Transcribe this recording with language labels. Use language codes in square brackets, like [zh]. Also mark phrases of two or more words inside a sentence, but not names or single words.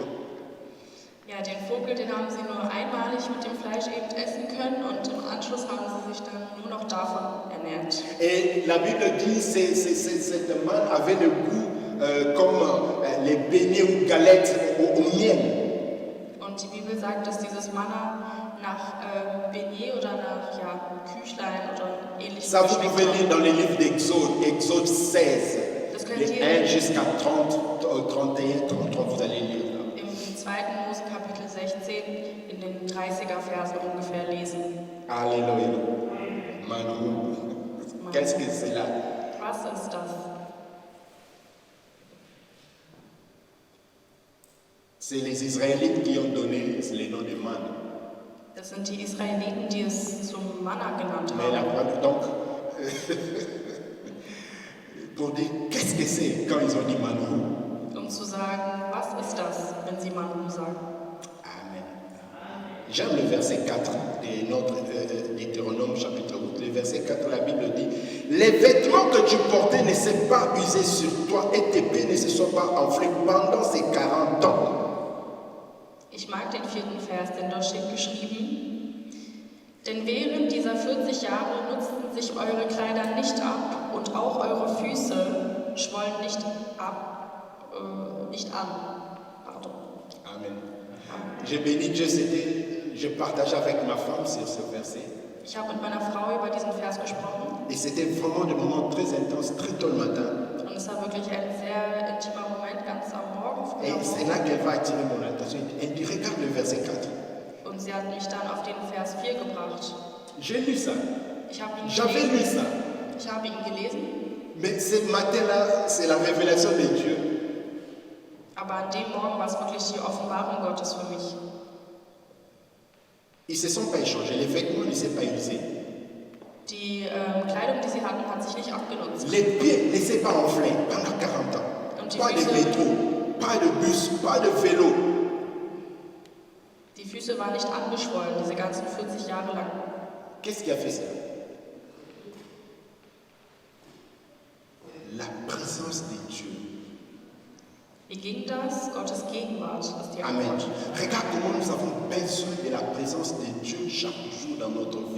[de] Ja, den Vogel, den haben sie nur einmalig mit dem Fleisch eben essen können und im Anschluss haben sie sich dann nur noch davon ernährt. [fr] Et la Bible dit que cette manne avait le goût comme les beignets ou galettes au miel. [de] Und die Bibel sagt, dass dieses Manna nach Beignet oder nach Küchlein oder ähnlichem [fr] Ça, vous [de] geschmeckt [fr] pouvez lire [de] hat. [fr] dans les livres d'Exode, Exode 16, [de] Das könnt [fr] les [de] ihr [fr] 1 jusqu'à 30, 31, 33, vous allez lire là. [de] im 2. Mose Kapitel 16 in den 30er Versen ungefähr lesen. [fr] Alléluia. Manhu. Qu'est-ce que c'est là? [de] Was ist das? [fr] C'est les Israélites qui ont donné le nom de manne. [de] Das sind die Israeliten, die es zum Manna genannt [fr] Mais la [de] haben. [fr] donc, pour dire qu'est-ce que c'est quand ils ont dit manhu. [de] Zu sagen, was ist das, wenn sie Manu sagen? [fr] Amen. J'aime le verset 4 de notre Deutéronome chapitre 8. Le verset 4, la Bible dit: les vêtements que tu portais ne s'est pas usés sur toi et tes pieds ne se sont pas enflés pendant ces 40 ans. [de] Ich mag den 4. Vers, denn dort steht geschrieben: Denn während dieser 40 Jahre nutzten sich eure Kleider nicht ab und auch eure Füße schwollen nicht an. [fr] Pardon. Amen. Je bénis Dieu, je partage avec ma femme sur ce verset. [de] Ich habe mit meiner Frau über diesen Vers gesprochen. [fr] Et c'était vraiment des moments très intenses, très tôt le matin. [de] Und es war wirklich ein sehr intimer Moment, ganz am Morgen. [fr] Et c'est là qu'elle va attirer mon attention. Elle dit: regarde le verset 4. [de] Und sie hat mich dann auf den Vers 4 gebracht. [fr] J'ai lu ça. [de] Ich habe ihn [fr] J'avais lu [de] gelesen. [fr] ça. [de] Ich habe ihn gelesen. [fr] Mais ce matin-là, c'est la révélation de Dieu. [de] Aber an dem Morgen war es wirklich die Offenbarung Gottes für mich. [fr] Ils ne se sont pas échangés. Les vêtements ne s'est pas usés. [de] Die Kleidung, die sie hatten, hat sich nicht abgenutzt. [fr] Les pieds ne s'est pas enflés pendant 40 ans. [de] Und die [fr] Pas de [de] Füße, [fr] métro, pas de bus, pas de vélo. [de] die Füße waren nicht angeschwollen, diese ganzen 40 Jahre lang. [fr] Qu'est-ce qui a fait ça? La présence de Dieu. [de] Wie ging das? Gottes Gegenwart ist die [fr] Amen. [de] Antwort. [fr] Regarde comment nous avons besoin de la présence de Dieu chaque jour dans notre vie.